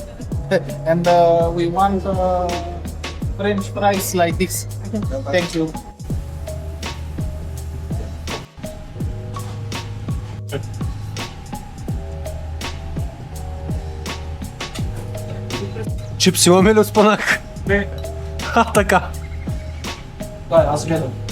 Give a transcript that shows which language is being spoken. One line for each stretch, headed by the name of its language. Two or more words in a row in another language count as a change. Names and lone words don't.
English: And we want French fries like this. Thank you.
Bulgarian: Чипс имаме ли от спанак? Не. Така. Да, аз гледам.